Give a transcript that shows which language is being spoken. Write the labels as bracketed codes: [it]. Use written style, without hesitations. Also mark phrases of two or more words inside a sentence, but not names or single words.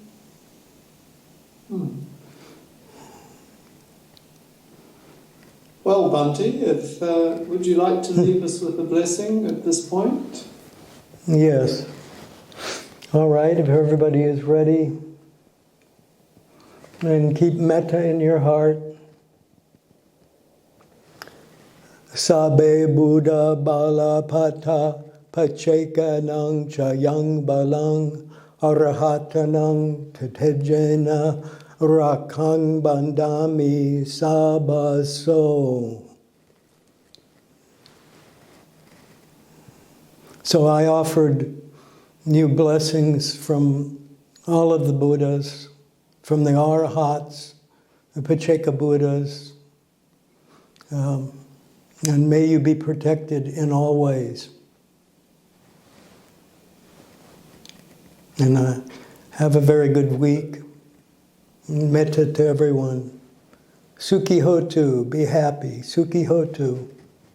[en] Well, Bhante, would you like to leave us with a blessing at this point? Yes. All right, if everybody is ready, then keep metta in your heart. [pi] Sabe Buddha Bala Pata Pacheka Nang Chayang Balang Arahatanang Tatejena Rakang Bandami Sabaso. [en] So I offered you blessings from all of the Buddhas, from the Arahats, the Pacheka Buddhas, and may you be protected in all ways. And have a very good week. Metta to everyone. [pi] Sukhi hotu, [en] be happy. [pi] Sukhi hotu.